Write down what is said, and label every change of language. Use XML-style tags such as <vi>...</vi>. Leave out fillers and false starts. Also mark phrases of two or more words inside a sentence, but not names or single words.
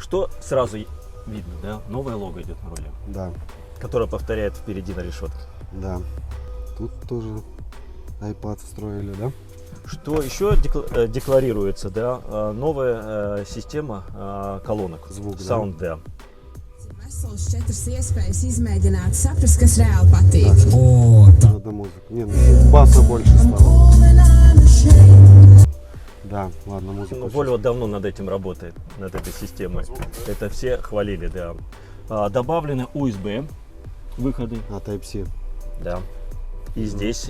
<ru>Что сразу видно, да? Новое лого идет на руле, Да, которое повторяет впереди на решетке. да. Тут тоже iPad встроили, да? Что еще декларируется, да? Новая система колонок. Звук, да? Sound, да.</ru> <lv>Vesels 4 iespējas izmēģināt, saprast, kas reāli patīk.</lv> <ru>Надо музыку. Не, ну, баса больше стало. Да, ладно, музыка. Ну, Volvo давно над этим работает, над этой системой. Это все хвалили, да. Добавлены USB выходы, А, Type-C. да. И здесь</ru>